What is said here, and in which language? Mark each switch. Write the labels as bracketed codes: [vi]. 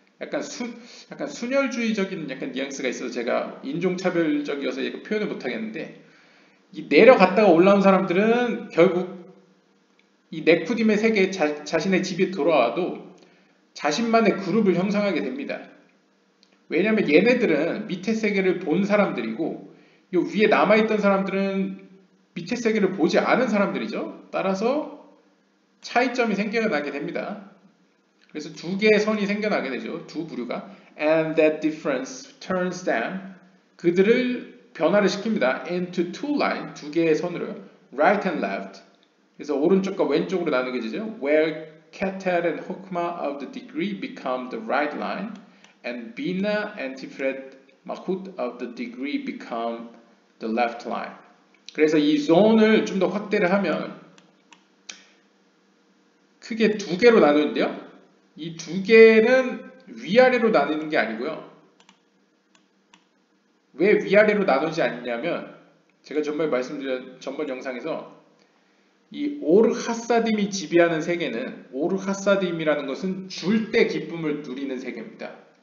[ko] 약간 순혈주의적인 약간 뉘앙스가 있어서 제가 인종차별적이어서 표현을 못하겠는데 이 내려갔다가 올라온 사람들은 결국 이 네쿠딤의 세계에 자신의 집에 돌아와도 자신만의 그룹을 형성하게 됩니다. 왜냐하면 얘네들은 밑에 세계를 본 사람들이고 이 위에 남아있던 사람들은 밑에 세계를 보지 않은 사람들이죠. 따라서 차이점이 생겨나게 됩니다. 그래서 두 개의 선이 생겨나게 되죠. 두 부류가. [en] And that difference turns them. [ko] 그들을 변화를 시킵니다. [en] Into two lines. [ko] 두 개의 선으로요. [en] Right and left. [ko] 그래서 오른쪽과 왼쪽으로 나누게 되죠. [en] Where Keter and Hokma of the degree become the right line. And Bina and Tiferet Malkut of the degree become the left line. [ko] 그래서 이 zone을 좀 더 확대를 하면 크게 두 개로 나누는데요. 이 두 개는 위아래로 나누는 게 아니고요. 왜 위아래로 나누지 않냐면 제가 말씀드린 전번 영상에서 이 오르하사딤이 지배하는 세계는 오르하사딤이라는 것은 줄 때 기쁨을 누리는 세계입니다.